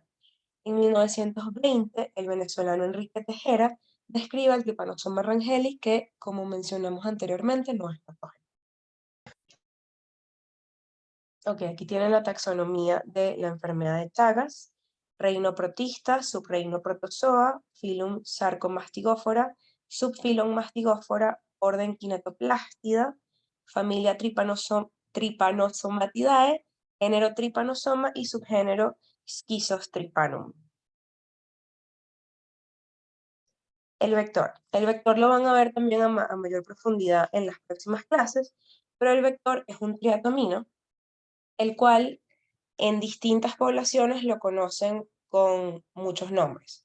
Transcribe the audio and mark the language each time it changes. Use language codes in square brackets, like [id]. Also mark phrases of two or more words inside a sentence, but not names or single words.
[es] En 1920, el venezolano Enrique Tejera describe el Trypanosoma rangeli, que, como mencionamos anteriormente, no es patógeno. Ok, aquí tienen la taxonomía de la enfermedad de Chagas: reino protista, subreino protozoa, filum Sarcomastigófora, subfilum Mastigófora, orden Kinetoplástida, familia Trypanosomatidae, género Trypanosoma y subgénero Schizostrypanum. El vector. El vector lo van a ver también a mayor profundidad en las próximas clases, pero el vector es un triatomino, el cual en distintas poblaciones lo conocen con muchos nombres.